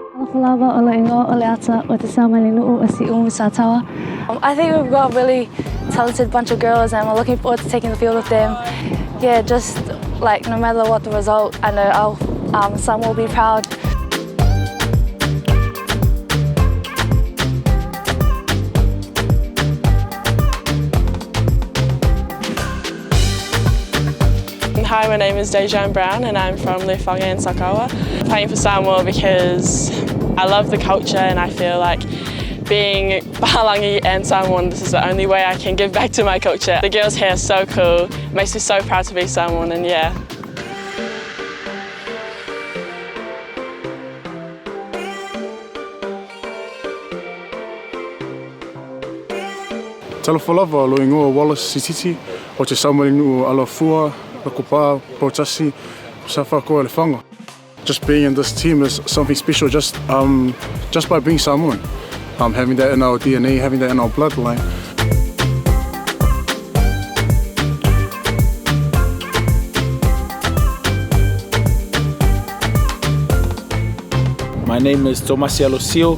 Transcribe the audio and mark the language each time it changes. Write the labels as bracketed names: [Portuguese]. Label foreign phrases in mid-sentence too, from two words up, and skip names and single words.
[Samoan] Talofa o Lo'ingo o Leata o Te Samoa o Si Umusatawa. [English] I think we've got a really talented bunch of girls and we're looking forward to taking the field with them. Yeah, just like no matter what the result, I know our son will be proud. Hi, my name is Dejan Brown and I'm from Lefange in Sakawa. I'm playing for Samoa because I love the culture and I feel like being Pahalangi and Samoan, this is the only way I can give back to my culture. The girls here are so cool, makes me so proud to be Samoan and yeah. [Samoan] Talofalava o Lo'ingo Wallace Sititi o Te Samoa Alafua, Lakopa, Protasi, Safako Lefango. [English] Just being in this team is something special just by being Samoan. Having that in our DNA, having that in our bloodline. My name is Tomasi Alosio.